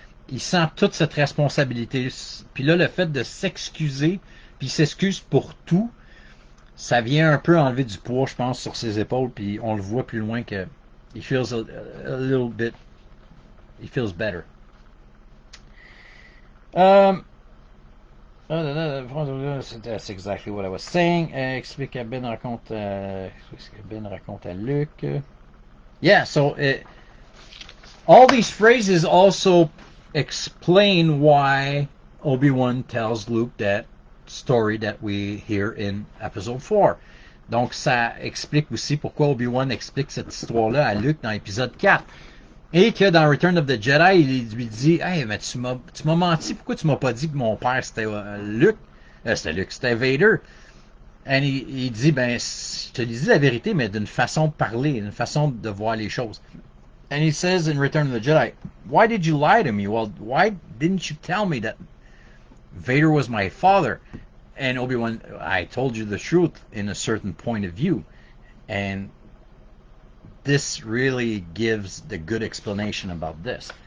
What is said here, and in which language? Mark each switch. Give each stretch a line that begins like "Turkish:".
French: Il sent toute cette responsabilité. Puis là, le fait de s'excuser, puis il s'excuse pour tout, ça vient un peu enlever du poids, je pense, sur ses épaules, puis on le voit plus loin que
English: he feels a little bit, he feels better. That's exactly what I was saying.
French: Explique que Ben raconte à Luke.
English: Yeah, so all these phrases also explain why Obi-Wan tells Luke that story that we hear in Episode 4.
French: Donc ça explique aussi pourquoi Obi-Wan explique cette histoire-là à Luke dans Épisode 4. Et que dans Return of the Jedi, il lui dit, hey, mais tu m'as menti, pourquoi tu m'as pas dit que mon père c'était Luke? C'était Vader. Et il dit, ben, je te dis la vérité, mais d'une façon de parler, d'une façon de voir les choses.
English: And he says in Return of the Jedi, why did you lie to me? Well, why didn't you tell me that Vader was my father? And Obi-Wan, I told you the truth in a certain point of view. And this really gives the good explanation about this.